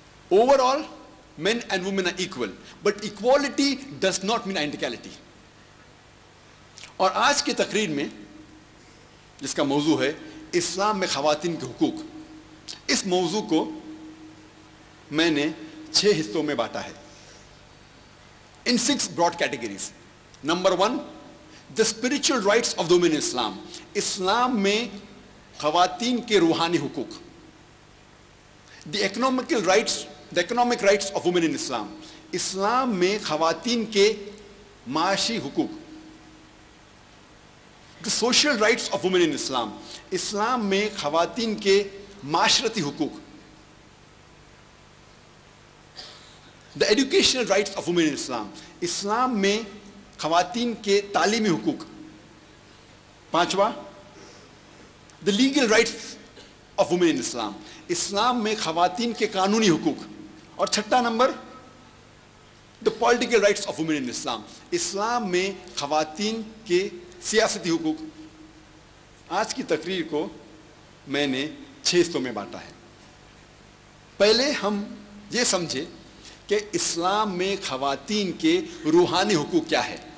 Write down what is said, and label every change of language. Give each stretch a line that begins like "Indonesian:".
English: Overall men and women are equal, but equality does not mean identicality.
Urdu: اور آج کی تقریر میں جس کا موضوع ہے اسلام میں خواتین کے حقوق, اس موضوع کو میں نے 6 حصوں میں بانٹا ہے,
English: in 6 broad categories. Number 1, the spiritual rights of the women in Islam.
Urdu: اسلام میں خواتین کے روحانی حقوق.
English: The economic rights of women in Islam.
Urdu: اسلام میں خواتین کے معاشی حقوق.
English: The social rights of women in Islam.
Urdu: اسلام میں خواتین کے معاشرتی حقوق.
English: The educational rights of women in Islam.
Urdu: اسلام میں خواتین کے تعلیمی حقوق.
English: 5واں, the legal rights of women in Islam.
Urdu: اسلام میں خواتین کے قانونی حقوق. اور 6واں number,
English: the political rights of women in Islam.
Urdu: اسلام میں خواتین کے سیاسی حقوق. آج کی تقریر کو میں نے 6 حصوں میں بانٹا ہے. پہلے ہم یہ سمجھے کہ اسلام میں خواتین کے روحانی حقوق کیا ہے.